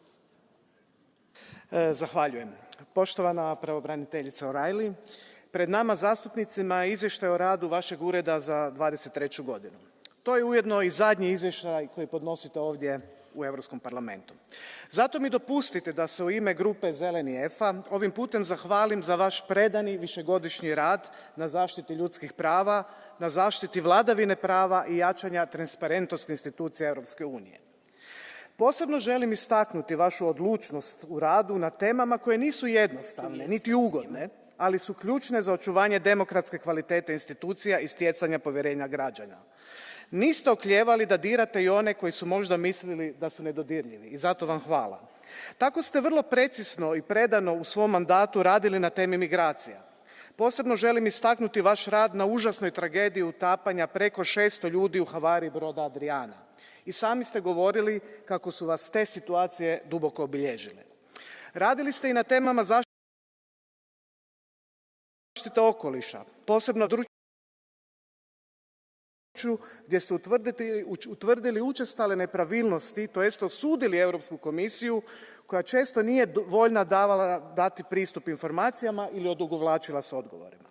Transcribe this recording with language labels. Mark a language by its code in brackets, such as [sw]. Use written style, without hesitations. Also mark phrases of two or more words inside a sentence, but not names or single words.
[hr] Zahvaljujem. Poštovana pravobraniteljica O'Reilly, pred nama zastupnicima je izvještaj o radu vašeg ureda za 23. godinu. To je ujedno i zadnji izvještaj koji podnosite ovdje u Europskom parlamentu. Zato mi dopustite da se u ime grupe Zeleni EFA ovim putem zahvalim za vaš predani višegodišnji rad na zaštiti ljudskih prava, na zaštiti vladavine prava i jačanja transparentnosti institucija Europske unije. Posebno želim istaknuti vašu odlučnost u radu na temama koje nisu jednostavne, niti ugodne, ali su ključne za očuvanje demokratske kvalitete institucija i stjecanja povjerenja građana. Niste oklijevali da dirate i one koji su možda mislili da su nedodirljivi i zato vam hvala. Tako ste vrlo precizno i predano u svom mandatu radili na temi migracija. Posebno želim istaknuti vaš rad na užasnoj tragediji utapanja preko 600 ljudi u havariji broda Adriana. I sami ste govorili kako su vas te situacije duboko obilježile. Radili ste i na temama zaštite okoliša, posebno gdje ste utvrdili učestale nepravilnosti, to jest osudili Europsku komisiju koja često nije voljna dati pristup informacijama ili odugovlačila s odgovorima.